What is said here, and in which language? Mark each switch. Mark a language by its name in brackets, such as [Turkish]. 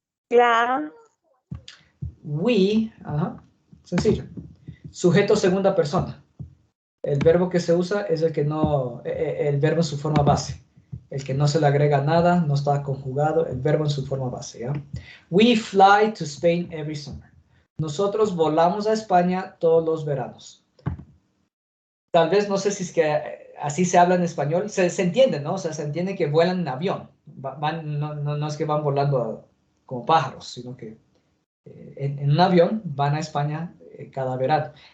[Spanish] La We, sencillo. Sujeto segunda persona. El verbo que se usa es el que no, el verbo en su forma base. El que no se le agrega nada, no está conjugado, el verbo en su forma base, ¿ya? [English] We fly to Spain every summer. [Spanish] Nosotros volamos a España todos los veranos. Tal vez, no sé si es que así se habla en español, se entiende, ¿no? O sea, se entiende que vuelan en avión. No es que van volando como pájaros, sino que en un avión van a España cada verano.